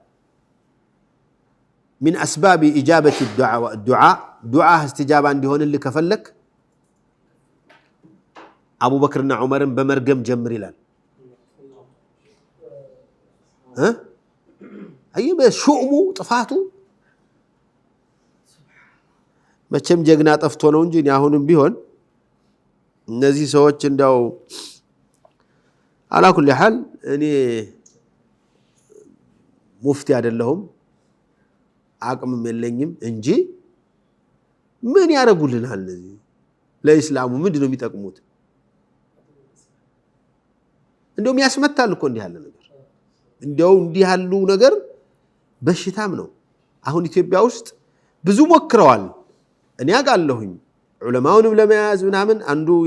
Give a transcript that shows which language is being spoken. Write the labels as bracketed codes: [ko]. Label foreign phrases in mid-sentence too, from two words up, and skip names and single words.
[ar] من اسباب اجابه الدعاء استجابه [am] እንዲሆንልህ ከፈለክ አቡበክርና ዑመርን በመርገም ጀምር ይላል አየበ ሹሙ ጥፋቱ መቼም ጀግና ጠፍቶ ነው እንጂ አሁንም ቢሆን እነዚህ ሰዎች እንዳው [ar] على كل حال [am] እኔ ሙፍቲ አይደለሁም አቅምም የለኝም እንጂ ምን ያረጉልናል እነዚህ ለኢስላሙ ምንድነው የሚጠቅሙት እንደውም ያስመታል እኮ እንዲህ ያለ ነገር እንደው እንዲህ ያሉ ነገር በሽታም ነው አሁን ኢትዮጵያ ውስጥ ብዙ ሞክረዋል እኔ አጋለሁኝ ዑለማውንም ለመያዝ ምናምን አንዱ